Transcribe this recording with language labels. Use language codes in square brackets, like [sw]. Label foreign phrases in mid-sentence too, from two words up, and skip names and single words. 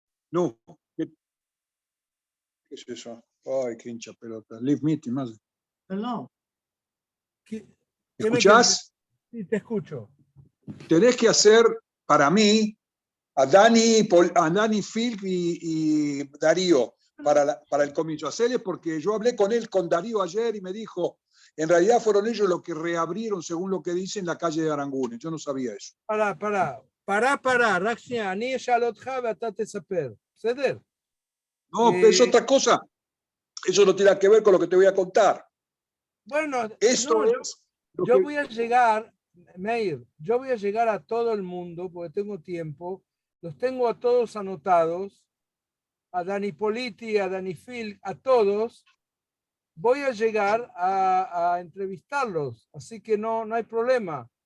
[es] No, ¿qué es eso? Ay, qué hincha pelota. [en] Leave meeting, [es] más. No. ¿Me escuchás? Sí, te escucho. Tenés que hacer, para mí, a Dani Phil y Darío para el comienzo. Hacele, porque yo hablé con Darío ayer y me dijo, en realidad fueron ellos los que reabrieron, según lo que dicen, la calle de Arangunes. Yo no sabía eso. [he] פרה, רק שנייה, אני אשאל אותך ואתה תספר, בסדר? [es] No, pero es otra cosa. Eso no tiene que ver con lo que te voy a contar. Bueno, Esto no, es yo voy a llegar, Meir, yo voy a llegar a todo el mundo porque tengo tiempo, los tengo a todos anotados, a Dani Politi, a Dani Phil, a todos, voy a llegar a entrevistarlos, así que no hay problema.